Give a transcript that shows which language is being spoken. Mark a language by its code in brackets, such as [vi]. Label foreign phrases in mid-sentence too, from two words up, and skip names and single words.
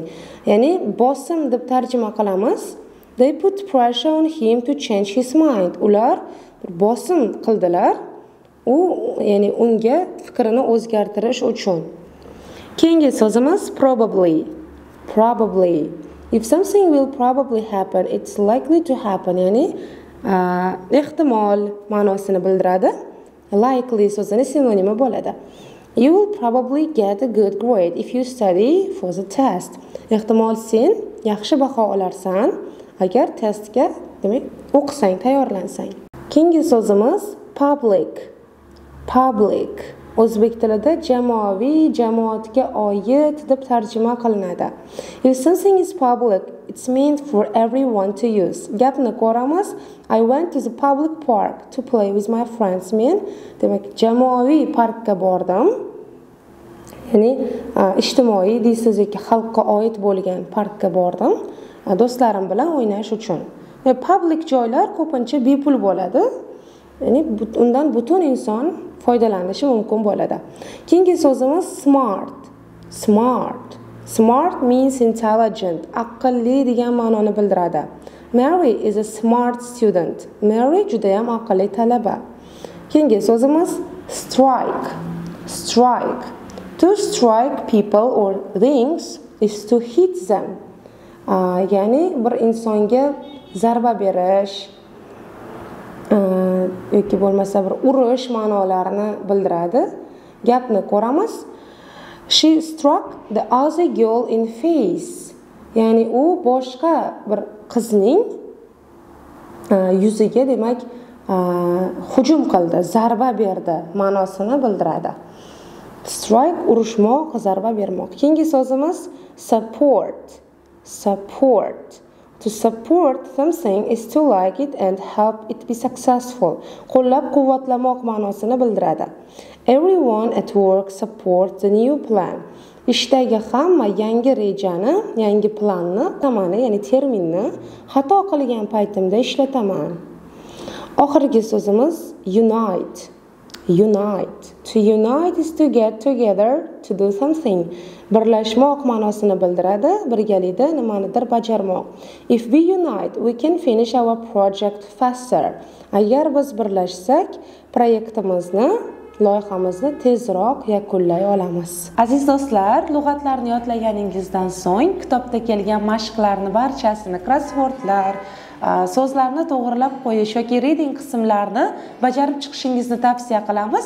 [uz] Ya'ni bosim deb tarjima qilamiz. [en] They put pressure on him to change his mind. [uz] Ular bir bosim qildilar. U ya'ni unga fikrini o'zgartirish uchun. Keyingi so'zimiz probably. Probably. [en] If something will probably happen, it's likely to happen. [uz] Ya'ni ehtimol ma'nosini bildiradi. Likely so'zini sinonimi bo'ladi. [en] You will probably get a good grade if you study for the test. [uz] Ehtimol sen yaxshi baho olarsan agar testga, demak, o'qisang, tayyorlansang. Keyingi so'zimiz public. Public. O'zbek tilida jamoaviy, jamoatga oid deb tarjima qilinadi. [en] If something is public, it's meant for everyone to use. [uz] Gapni ko'ramiz. [en] I went to the public park to play with my friends. [uz] Men, demak, jamoaviy parkka bordim. Ya'ni ijtimoiy deysiz yoki xalqqa oid bo'lgan parkka bordim. Do'stlarim bilan o'ynash uchun. Public joylar ko'pincha bepul bo'ladi. Ya'ni undan butun inson foydalanishi mumkin bo'ladi. Keyingi so'zimiz smart. Smart. [en] Smart means intelligent. [uz] Aqlli degan ma'noni bildiradi. [en] Mary is a smart student. [uz] Mary juda ham aqlli talaba. Keyingi so'zimiz strike. Strike. [en] To strike people or things is to hit them. [uz] Ya'ni bir insonga zarba berish yoki bo'lmasa bir urish ma'nolarini bildiradi. Gapni ko'ramiz. [en] She struck the other girl in face. [uz] Ya'ni u boshqa bir qizning yuziga, demak, hujum qildi, zarba berdi ma'nosini bildiradi. Strike urishmoq, zarba bermoq. Keyingi so'zimiz support. Support. [en] To support something is to like it and help it be successful. [uz] Qo'llab-quvvatlamoq ma'nosini bildiradi. [en] Everyone at work supports the new plan. [uz] Ishdagi hamma yangi rejani, yangi planni, tamani, ya'ni terminni xato qilgan paytimda ishlataman. Oxirgi so'zimiz unite. Unite. [en] To unite is to get together to do something. [uz] Birlashmoq ma'nosini bildiradi, birgalikda nimanidir bajarmoq. [en] If we unite, we can finish our project faster. [uz] Agar biz birlashsak, proyektimizni, loyihamizni tezroq yakunlay olamiz. Aziz do'stlar, lug'atlarni yodlaganingizdan so'ng kitobda kelgan mashqlarni barchasini, krosswordlar, so'zlarni to'g'rilab qo'yish yoki reading qismlarini bajarib chiqishingizni tavsiya qilamiz.